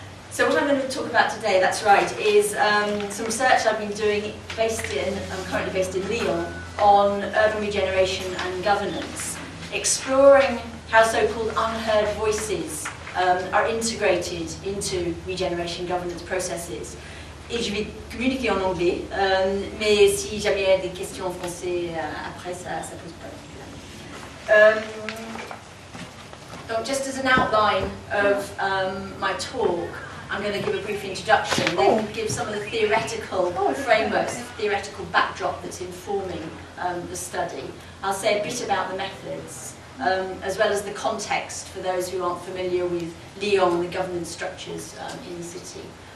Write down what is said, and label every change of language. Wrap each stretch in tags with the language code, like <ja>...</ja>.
<en>So what I'm going to talk about today, that's right, is some research I've been doing I'm currently based in Lyon, on urban regeneration and governance, exploring how so-called unheard voices are integrated into regeneration governance processes.</en> <fr>Et je vais communiquer en anglais, mais si jamais il y a des questions en français, après ça pose pas de problème.</fr> <en>Donc, just as an outline of my talk, I'm going to give a brief introduction, then give some of the theoretical frameworks, theoretical backdrop that's informing the study. I'll say a bit about the methods, as well as the context for those who aren't familiar with Lyon and the governance structures in the city.</en>